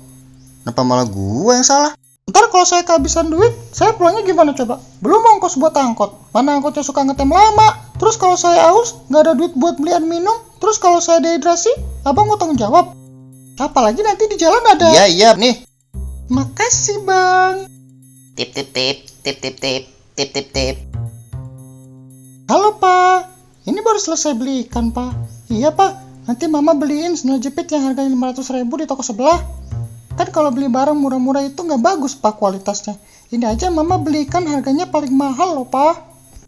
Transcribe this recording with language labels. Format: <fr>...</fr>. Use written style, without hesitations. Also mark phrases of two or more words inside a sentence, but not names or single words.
<id>Kenapa malah gua yang salah? Ntar kalau saya kehabisan duit, saya pulangnya gimana coba? Belum ongkos buat angkot. Mana angkotnya suka ngetem lama. Terus kalau saya haus, nggak ada duit buat belian minum. Terus kalau saya dehidrasi, abang mau tanggung jawab. Apalagi nanti di jalan ada. Iya, nih. Makasih bang. Tip tip tip, tip tip tip, tip tip tip. Halo pak, ini baru selesai beli ikan pak. Iya pak, nanti mama beliin sandal jepit yang harganya 500.000 di toko sebelah. Kan kalau beli barang murah-murah itu nggak bagus pak kualitasnya. Ini aja mama beli ikan harganya paling mahal loh pak.</id>